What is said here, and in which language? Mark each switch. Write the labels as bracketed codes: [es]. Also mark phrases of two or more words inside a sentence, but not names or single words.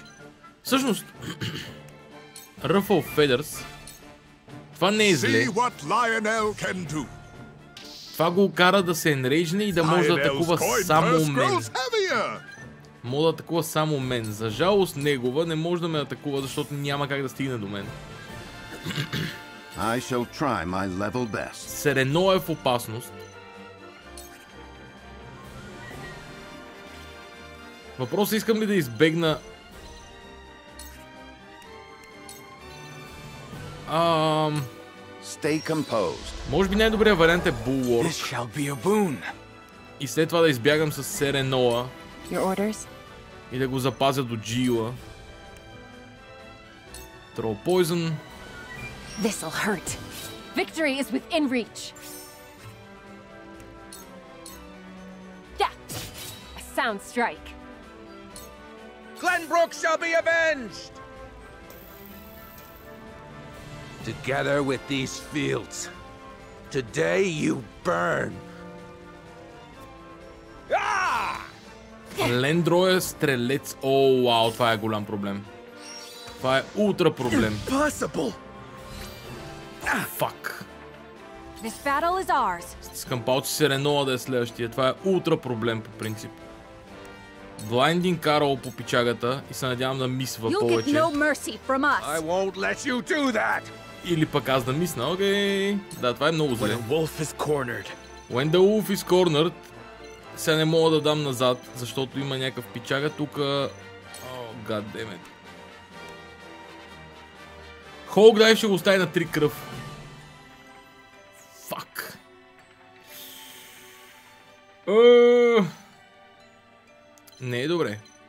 [bg] Всъщност, [en] Ruffle Feathers. [bg] Това не е зле. Това го кара да се енрейджне и да може да атакува само мен. Може да атакува само мен. За жалост негова не може да ме атакува, защото няма как да стигне до мен. [en] I shall try my level best. [bg] Серено е в опасност. Въпросът искам ли да избегна... [en] Stay composed. [bg] Може би най-добрият вариант е Bulwark. И след това да избягам с Сереноа. И да го запазя до Джила. [en] Throw poison. This'll hurt. Victory is within reach. Yeah. A sound strike. Glenbrook shall be avenged! Together with these fields. Today you burn. [bg] Лендро е стрелец. О, вау, това е голям проблем. Това е ултра проблем. Фак. [en] This battle is ours. [bg] Стискам палци Сереноа да е следващия. Това е ултра проблем по принцип. Блайндинг карал по пичагата и се надявам да мисва повече. [en] No mercy from us. I won't let you do that. [bg] Или пък аз да мисна. Окей. Да, това е много зле. [en] When the wolf is cornered. When the wolf is cornered. [bg] Сега не мога да дам назад, защото има някакъв пичага тук. [en] О, goddammit. [bg] Холк Дайв ще го остави на 3 кръв. Фак. Не е добре.